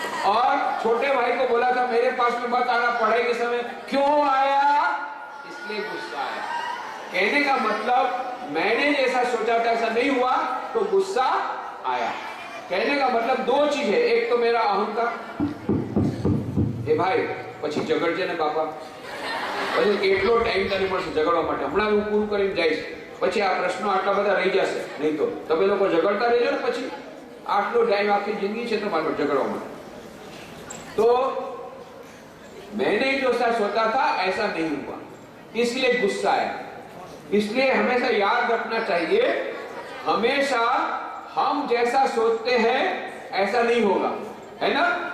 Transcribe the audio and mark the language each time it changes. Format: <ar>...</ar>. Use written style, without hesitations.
<hi>और छोटे भाई को बोला था मेरे पास में मत आना पढ़ाई के समय, क्यों आया? इसलिए गुस्सा आया। कहने का मतलब मैंने जैसा सोचा था ऐसा नहीं हुआ तो गुस्सा आया। कहने का मतलब दो चीज है, एक तो मेरा अहंकार, ए भाई</hi> <gu>પછી ઝઘડજે ને બાપા, પછી એટલો ટાઈમ તને મળશે ઝઘડવા માટે, હમણાં હું પૂરું કરીને જઈશ, પછી આ પ્રશ્નો આટલા બધા રહી જશે. નહીં તો તમે લોકો ઝઘડતા રહેજો ને, પછી આટલો ટાઈમ આખી જિંદગી છે તમારો ઝઘડવા માટે.</gu> <hi>तो मैंने जो सा सोचा था ऐसा नहीं हुआ, इसलिए गुस्सा आया. इसलिए हमेशा याद रखना चाहिए, हमेशा हम जैसा सोचते हैं ऐसा नहीं होगा, है ना.</hi>